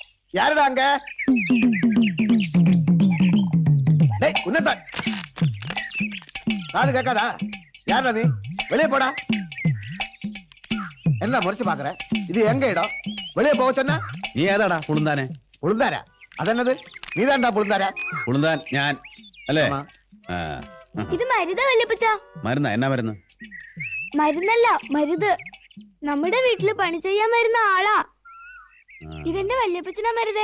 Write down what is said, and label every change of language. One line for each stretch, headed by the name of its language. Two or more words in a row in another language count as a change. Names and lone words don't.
Tamil: யாருடா அங்க? டேய் உன்னதான் காது கேட்காதா? யாருடா நீ? வெளியே போடா. என்ன முறைச்சு பாக்குற? இது எங்க இடம்? வெளியே போக சொன்னா
Malayalam: നീ ഏതാടാ പുളുന്താനെ? പുളുന്താരാ? അതെന്നത്? നീതാണ്ടാ പുളുന്താരാ? പുളുന്താൻ ഞാൻ അല്ലേ? ആ. ഇത് മരുതാ വല്യപ്പച്ച? മരുന്നാ? എന്നാ മരുന്ന്? മരുന്നല്ല, മരുത്. നമ്മുടെ വീട്ടില് പണി ചെയ്യാൻ വരുന്ന ആളാ. ഇതെന്റെ വല്യപ്പച്ചനാ മരുതേ.